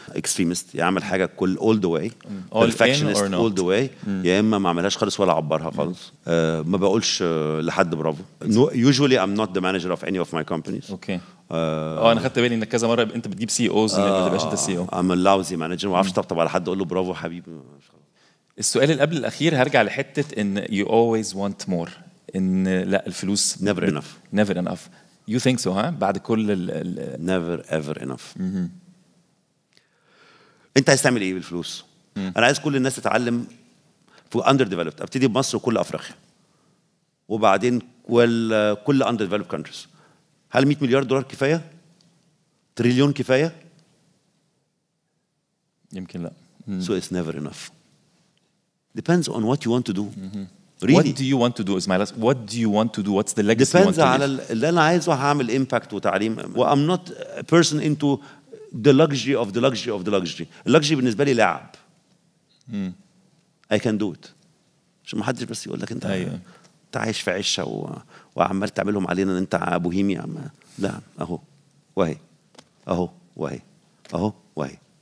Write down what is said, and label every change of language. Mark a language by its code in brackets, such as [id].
[ar] اكستريمست يعمل حاجه كل [en] all the way، perfectionist all the way، [ar] يا اما ما اعملهاش خالص ولا اعبرها خالص. ما بقولش لحد برافو. [en] usually I'm not the manager of any of my companies. [ar] اوكي. انا خدت بالي انك كذا مره انت بتجيب سي اوز ما تبقاش انت السي او. [en] I'm a lousy manager، [ar] ما اعرفش طبطب على حد اقول له برافو حبيبي. السؤال اللي قبل الاخير هرجع لحته ان [en] you always want more، [ar] ان لا الفلوس [en] never enough. never enough. You think so [ar] ها؟ بعد كل [en] never ever enough. [ar] انت عايز تعمل ايه بالفلوس؟ انا عايز كل الناس تتعلم في [en] under developed. [ar] ابتدي بمصر وكل افريقيا، وبعدين كل [en] under developed countries. [ar] هل 100 مليار دولار كفايه؟ تريليون كفايه؟ يمكن لا. [en] So it's never enough. Depends on what you want to do. Really. What do you want to do is my last. What do you want to do? What's the legacy you want to leave? [ar] Depends على اللي انا عايزه. هعمل impact وتعليم. [en] I'm not a person into the luxury of the luxury of the luxury. [ar] اللوكسجري بالنسبه لي لعب. [en] I can do it. [ar] عشان ما حدش بس يقول لك انت انت عايش في عشه وعمال تعملهم علينا ان انت بوهيمي. لا، اهو وهي، اهو وهي، اهو وهي.